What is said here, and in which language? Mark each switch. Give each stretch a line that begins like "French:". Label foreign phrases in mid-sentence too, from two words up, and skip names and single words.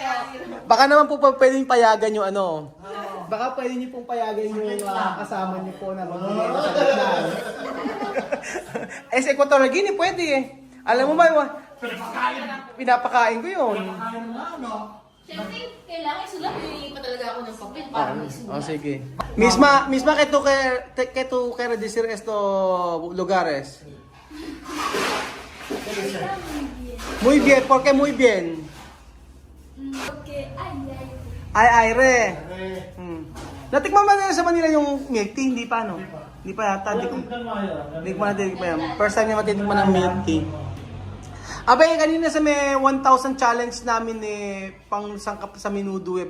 Filipino: Baka naman po pwedeng payagan yung ano. Baka pwede niyo pong payagan yung kasama niyo po na magbigay sa gitnaan. Eh, sa Equatorial Guinea, pwede eh. Alam mo ba, pinapakain ko yun. Siyempre, kailangan isulat. Hindi pa talaga ako ng papel para may sulat. Oh, sige.
Spanish: Misma que tú quieres decir esto lugares. Muy bien, ¿por qué muy bien? Okay, ay. Ay, re.
Filipino: Natikman ba nila sa Manila yung
English: milk tea?
Filipino: Hindi pa, no? Hindi pa yata. Hindi ko pa yan.
English: First time
Filipino: niya matitikman ng
English: milk tea.
Filipino: Abay, kanina sa may 1,000 challenge namin pang sangkap sa minudo eh.